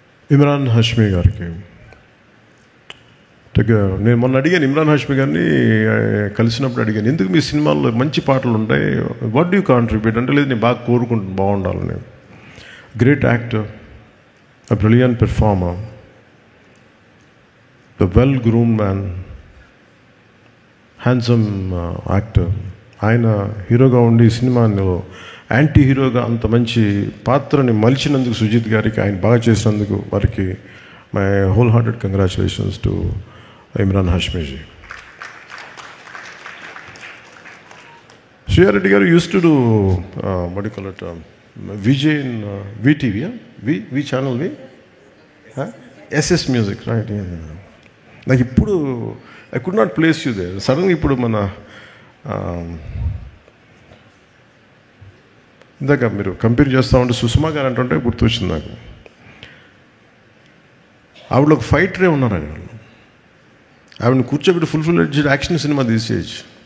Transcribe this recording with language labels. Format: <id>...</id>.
<te>ఇమ్రాన్ హాష్మీ గారికి నేను మొన్న అడిగాను, ఇమ్రాన్ హాష్మీ గారిని కలిసినప్పుడు అడిగాను, ఎందుకు మీ సినిమాల్లో మంచి పాటలు ఉంటాయి,</te> <en>what do you contribute</en> <te>అంటే, లేదు నేను బాగా కోరుకుంటాను బాగుండాలని.</te> <en>Great actor, a brilliant performer, the well-groomed man, handsome actor.</en> <te>ఆయన హీరోగా ఉండి సినిమాలో యాంటీ హీరోగా అంత మంచి పాత్రని మలిచినందుకు సుజిత్ గారికి, ఆయన బాగా చేసినందుకు వారికి</te> <en>My whole hearted congratulations to Emraan Hashmi ji. Shriya Reddy గారు used to do what do you call it, Vijay in VTV, V channel, SS Music, right?</en> <te>నాకు ఇప్పుడు</te> <en>I could not place you there.</en> <te>సడన్గా ఇప్పుడు మన ఇందాక మీరు కంపేర్ చేస్తూ ఉంటే సుష్మా గారు అంటుంటే గుర్తొచ్చింది నాకు. ఆవిడ ఒక ఫైటరే ఉన్నారు ఆవిడని కూర్చోబెట్టి ఫుల్ యాక్షన్ సినిమా తీసేయచ్చు.</te>